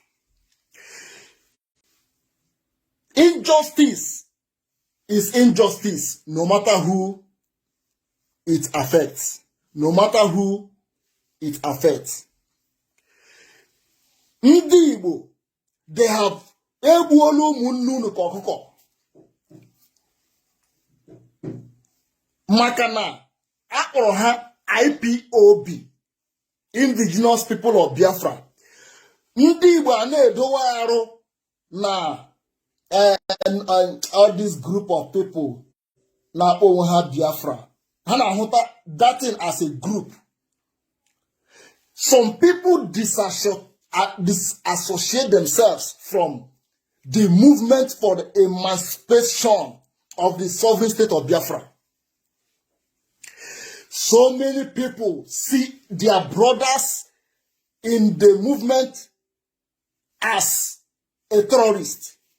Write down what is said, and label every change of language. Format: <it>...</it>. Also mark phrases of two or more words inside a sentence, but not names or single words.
<en>Injustice is injustice, no matter who it affects. No matter who it affects.</en> <ig>Ndigbo,</ig> <en>they have</en> <ig>egbuolu ụmụnne ka ọkụkọ. Maka na akpọrọ ha IPOB, Indigenous People of Biafra. Ndị Igbo a na-edowe arụ na</ig> <en>all this group of people</en> <ig>na-akpọ onwe ha Biafra. Ha na-ahụta</ig> <en>that thing as a group. Some people disassociate themselves from the movement for the emancipation of the sovereign state of Biafra. So many people see their brothers in the movement as a terrorist.</en>